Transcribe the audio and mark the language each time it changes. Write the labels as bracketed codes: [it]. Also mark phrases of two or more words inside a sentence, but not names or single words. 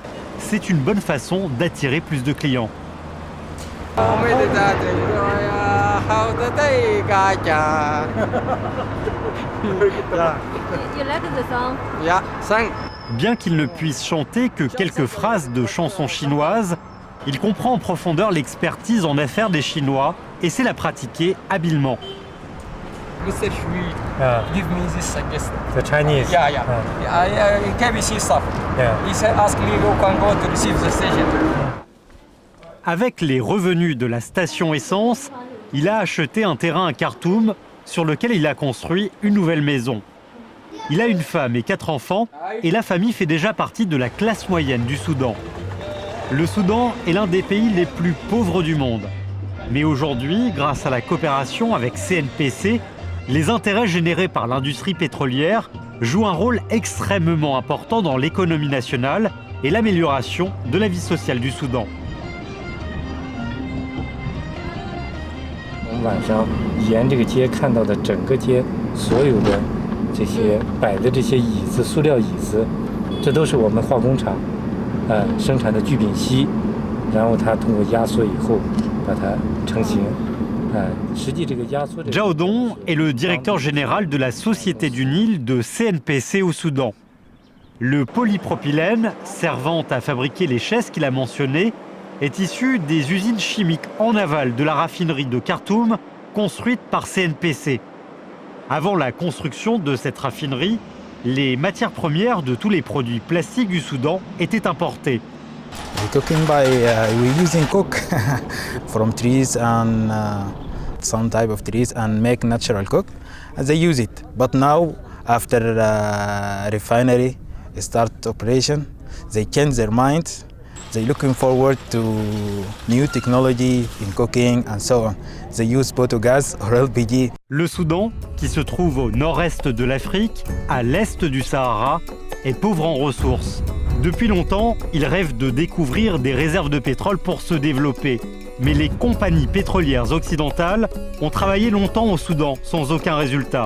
[fr] C'est une bonne façon d'attirer plus de clients. Bien qu'il ne puisse chanter que quelques phrases de chansons chinoises, il comprend en profondeur l'expertise en affaires des Chinois et sait la pratiquer habilement. [en] Mr. Hui, give me this suggestion. The Chinese? Yeah. KBC stuff. He said, ask me, you can go to receive the station. [fr] Avec les revenus de la station essence, il a acheté un terrain à Khartoum sur lequel il a construit une nouvelle maison. Il a une femme et 4 enfants et la famille fait déjà partie de la classe moyenne du Soudan. Le Soudan est l'un des pays les plus pauvres du monde. Mais aujourd'hui, grâce à la coopération avec CNPC, les intérêts générés par l'industrie pétrolière jouent un rôle extrêmement important dans l'économie nationale et l'amélioration de la vie sociale du Soudan. [zh] 我们晚上沿这个街看到的整个街所有的这些摆的这些椅子、塑料椅子，这都是我们化工厂生产的聚丙烯，然后它通过压缩以后把它成型。 [fr] Zhao Dong est le directeur général de la Société du Nil de CNPC au Soudan. Le polypropylène, servant à fabriquer les chaises qu'il a mentionnées, est issu des usines chimiques en aval de la raffinerie de Khartoum, construite par CNPC. Avant la construction de cette raffinerie, les matières premières de tous les produits plastiques du Soudan étaient importées. [en] Cooking we're using coke from trees and some type of trees and make natural coke. They use it, but now after refinery start operation, they change their minds. They're looking forward to new technology in cooking and so on. They use biogas or LPG. [fr] Le Soudan, qui se trouve au nord-est de l'Afrique, à l'est du Sahara, est pauvre en ressources. Depuis longtemps, il rêve de découvrir des réserves de pétrole pour se développer. Mais les compagnies pétrolières occidentales ont travaillé longtemps au Soudan sans aucun résultat.